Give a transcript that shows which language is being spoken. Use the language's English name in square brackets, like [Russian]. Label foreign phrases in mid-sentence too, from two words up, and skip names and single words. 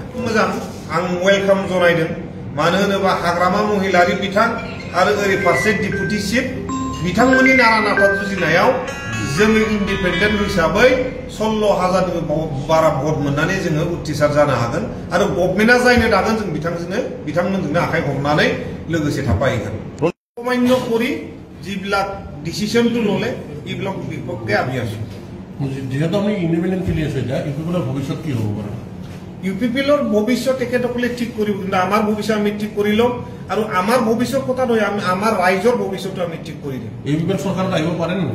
[Bodo] मोजां, आं वेलकाम जनायदों, मानो होनोबा हाग्रामा महिलारि बिथां आरो ओरै फारसे [English] deputy chief [Bodo] बिथांमोननि नारा नाथा जुजिनायाव जोङो इन्डिपेन्डेन्ट हिसाबै 16,000 बारा भट मोननानै जोङो उथ्रिसार जानो हागोन आरो गभर्नमेन्टआ जायनो दागोन जों बिथांमोनजोंनो आखाइ हमनानै लोगोसे थाफाहैगोन। [Assamese] সামান্য কৰি যিবিলাক ডিচিজনটো ললে এইবিলাক বিপক্ষে আমি আছো। যেহেতু আমি ইন্ডিপেন্ডেন্ট ফিলি আছে, ইউপিপিএলৰ ভৱিষ্যত কি হ'ব পাৰে? ইউপিপিএলৰ ভৱিষ্যত তেখেতসকলে ঠিক কৰিব, কিন্তু আমাৰ ভৱিষ্যত আমি ঠিক কৰি ল'ম আৰু আমাৰ ভৱিষ্যত কথা নহয়, আমাৰ ৰাইজৰ ভৱিষ্যতটো আমি ঠিক কৰি দিম। ইউপিপিএল চৰকাৰত আহিব পাৰে নে?